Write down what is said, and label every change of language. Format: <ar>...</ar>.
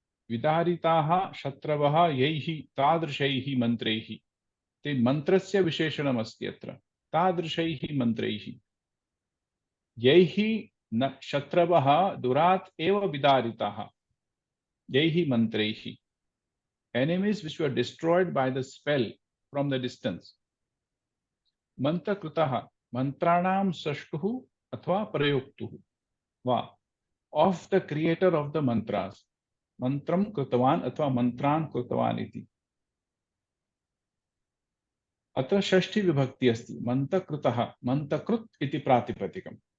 <sa>विदारिताः शत्रवः यैः तादृशैः मन्त्रैः। ते मन्त्रस्य विशेषणमस्ति अत्र तादृशैः मन्त्रैः। यैः न शत्रवः दुरात् एव विदारिताः यैः मन्त्रैः।</sa> <en>Enemies which were destroyed by the spell from the distance.</en> <sa>मन्त्रकृतः मन्त्राणां सृष्टुः अथवा प्रयोक्तुः वा</sa> <en>of the creator of the mantras.</en> <sa>मन्त्रं कृतवान् अथवा मन्त्रान् कृतवान् इति। अत्र षष्ठी विभक्ति अस्ति। मन्त्रकृतः मन्त्रकृत् इति प्रातिपदिकम्।</sa>